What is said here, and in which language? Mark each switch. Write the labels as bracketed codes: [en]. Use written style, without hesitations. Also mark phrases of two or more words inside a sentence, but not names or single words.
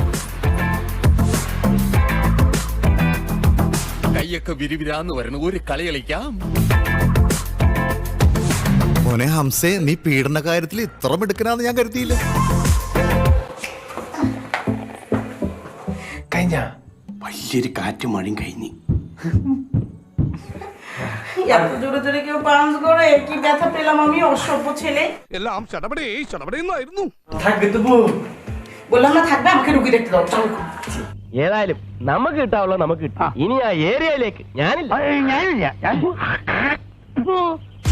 [ml] കൈയൊക്കെ വിരിവിരാന്ന് വരണം, ഒരു കളി കളിക്കാം. മോനെ ഹംസേ, നീ പീഡന കാര്യത്തിൽ ഇത്ര മിടുക്കനാന്ന് ഞാൻ കരുതിയില്ല. കഴിഞ്ഞ വലിയൊരു കാറ്റും മഴയും കഴിഞ്ഞു. [bn] এত জোরে জোরে কেউ পাঞ্চ করে, কি ব্যথা পেলাম আমি, অসভ্য ছেলে। [ml] എല്ലാം ചടപടേന്നായിരുന്നു. [bn] থাকবে তবু। বললাম না থাকবে, আমাকে রুগী দেখতে দাও, চলো। [ml] ഏതായാലും നമുക്ക് കിട്ടാവുള്ള നമുക്ക് കിട്ടാം. ഇനി ആ ഏരിയയിലേക്ക് ഞാനില്ല.